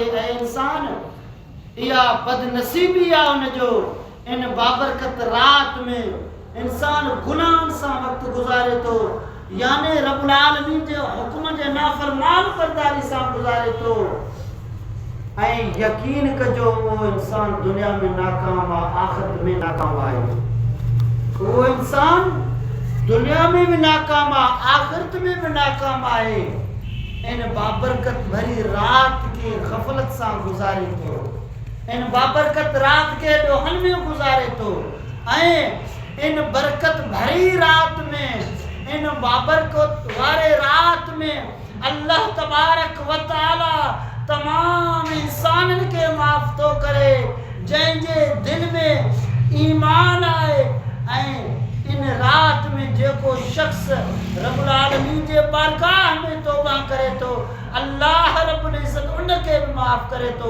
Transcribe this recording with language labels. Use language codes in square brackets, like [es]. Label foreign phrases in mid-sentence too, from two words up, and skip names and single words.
[sd] ऐं इंसान इहा बदनसीबी आहे उनजो, इन बाबरकत राति में इंसान गुनाहनि सां वक़्तु गुज़ारे थो, यानी रब्बुल आलमीन जे हुक्म जे नाफ़रमान बरदारी सां गुज़ारे थो। ऐं यकीन कजो उहो इंसान दुनिया में नाकाम आहे, आख़िरत में नाकाम आहे। उहो इंसान दुनिया में भी नाकाम आहे, आख़िरत में भी नाकाम आहे। इन बाबरकत भरी रात के गफलत सां गुज़ारे थो, इन बाबरकत रात के ॾोहनि में गुज़ारे थो। ऐं इन बरकत भरी रात में, इन बाबरकत वारे रात में अल्लाह तबारक व तआला तमाम इंसाननि खे माफ़ थो करे जंहिंजे दिल में ईमान आहे। ऐं इन रात में जेको शख्स रब्बुल आलमीन जे बारगाह में तौबा करे थो, अल्लाह रब्बुल इज़्ज़त उनखे भी माफ़ करे थो।